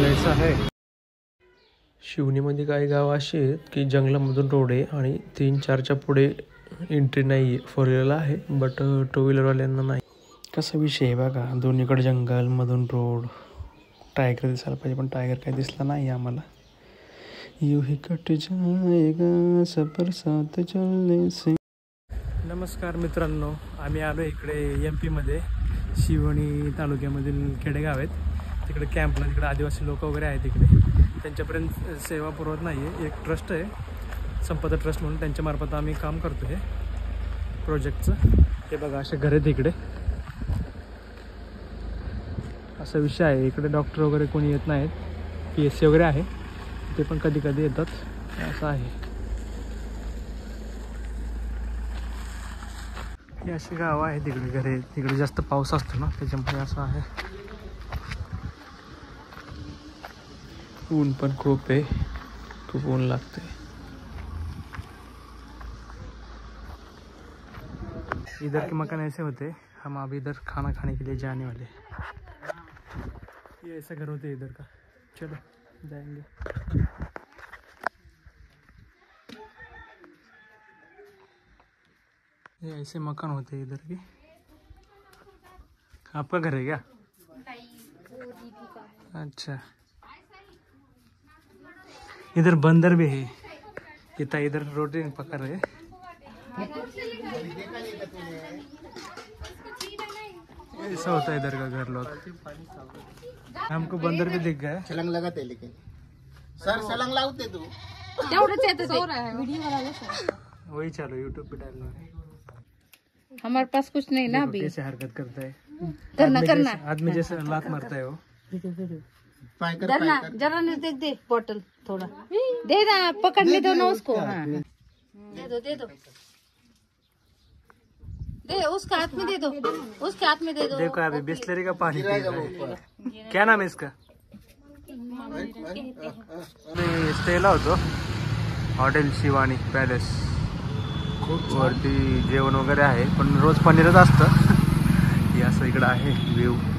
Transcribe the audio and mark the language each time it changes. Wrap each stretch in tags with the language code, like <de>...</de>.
<mr>आहे शिवनीमध्ये काही गाव अशी आहेत की जंगलामधून रोड आहे आणि 3-4च्या पुढे एंट्री नाही आहे। 4 व्हीलरला आहे बट 2 व्हीलरवाल्यांना नाही। कसा विषय आहे बघा दोन्हीकडे जंगल मधून रोड। टायगर दिसायला पाहिजे पण टायगर काही दिसला नाही आम्हाला।</mr> <hi>यू ही कट जाएगा सफर साथ चलने से।</hi> <mr>नमस्कार मित्रांनो, आम्ही आलो इकडे MP मध्ये शिवणी तालुक्यामधील खेडेगाव आहेत तिकडे कॅम्पला। तिकडे आदिवासी लोक वगैरे आहेत तिकडे। त्यांच्यापर्यंत सेवा पुरवत नाही आहे। एक ट्रस्ट आहे संपदा ट्रस्ट म्हणून त्यांच्यामार्फत आम्ही काम करतो हे प्रोजेक्टचं। हे बघा असे घर आहेत इकडे। असा विषय आहे इकडे डॉक्टर वगैरे कोणी येत नाहीत। PSC वगैरे आहे ते पण कधी कधी येतात असं आहे। हे अशी गावं आहे तिकडे, घरे तिकडे जास्त पाऊस असतो ना त्याच्यामुळे असं आहे. ऊन पण खूप आहे, खूप ऊन लागते.</mr> <hi>इधर के मकान ऐसे होते, हम अभी इधर खाना खाने के लिए जाने वाले. ये ऐसा घर होते इधर का. चलो जाएंगे. ये ऐसे मकान होते इधर के. आपका घर है क्या? अच्छा. इधर बंदर भी है. इधर रोटी पकड़ रहे. ऐसा होता है इधर का घर लोग. हमको बंदर भी दिख गया. छलांग लगाते लेकिन सर</hi> <mr>छलांग लावते तू तेवढंच येतं ते व्हिडिओ बनाना सर.</mr> <hi>वही चालू यूट्यूब पे डालना है. हमारे पास कुछ नहीं ना अभी. कैसे हरकत करता है. करना आदमी जैसे लात मारता है वो.</hi> <mr>पाय कर</mr> <hi>डरना जरा नहीं. दे बोतल थोड़ा दे ना, पकड़ने दो ना उसको. हाँ दे दो दे उसका हाथ में दे दो, उसके हाथ में दे दो. देखो अभी बिस्लरी का पानी पी रहा है. क्या नाम है इसका?</hi> <mr>स्टेला होतो हॉटेल शिवानी पॅलेस. खूप वरती जेवण वगैरे आहे, पण रोज पनीरच असतं. हे असं इकडं आहे व्ह्यू.</mr>